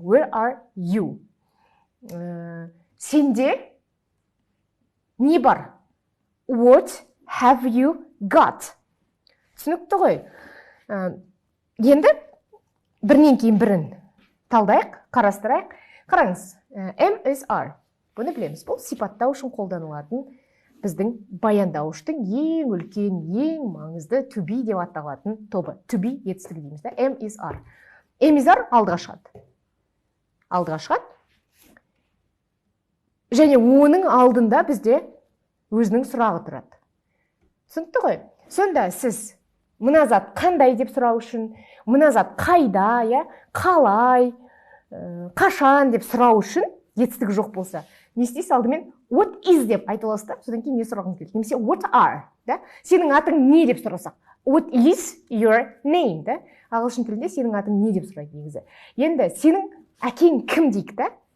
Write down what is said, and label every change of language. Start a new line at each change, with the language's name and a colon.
English: Where are you?
Kazakh: Сенде не бар?
English: What have you got?
Kazakh: Түсінікті ғой? Енді бірінен кейін бірін талдайық, қарастырайық. Қараңыз, am is are. Бұны білеміз. Бұл сипаттау үшін қолданылатын біздің баяндауыштың ең үлкен, ең маңызды to be деп аталатын тобы. To be етістігі дейміз да.
English: Am is are.
Kazakh: Am is are алдыға шығады. Алдыға шығады. Және оның алдында бізде өзінің сұрағы тұрады. Түсінікті ғой? Сонда сіз мына зат қандай деп сұрау үшін, мына зат қайда, қалай, қашан деп сұрау үшін етістігі жоқ болса, не істейсіз? Алдымен what is деп айтыласыз да, содан кейін не сұрағыңыз келеді? Немесе what are, да? Сенің атың не деп сұрасақ?
English: What is your name, да?
Kazakh: Ағылшын тілінде сенің атың не деп сұрайды негізі. Енді сенің әкең кім дейік та?